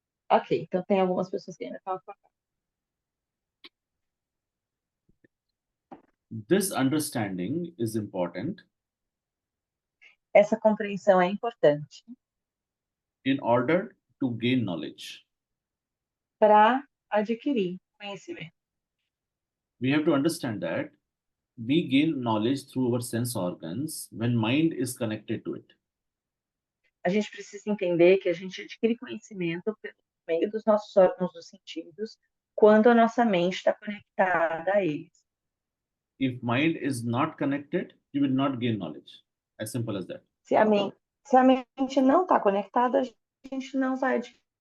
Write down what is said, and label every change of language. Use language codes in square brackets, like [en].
[pt] Ok, então tem algumas pessoas que ainda estão acordadas. [en] This understanding is important [pt] Essa compreensão é importante [en] in order to gain knowledge. [pt] para adquirir conhecimento. [en] We have to understand that we gain knowledge through our sense organs when mind is connected to it. [pt] A gente precisa entender que a gente adquire conhecimento pelo meio dos nossos órgãos dos sentidos quando a nossa mente está conectada a eles. [en] If mind is not connected, you will not gain knowledge. As simple as that. [pt] Se a mente não está conectada, a gente não vai adquirir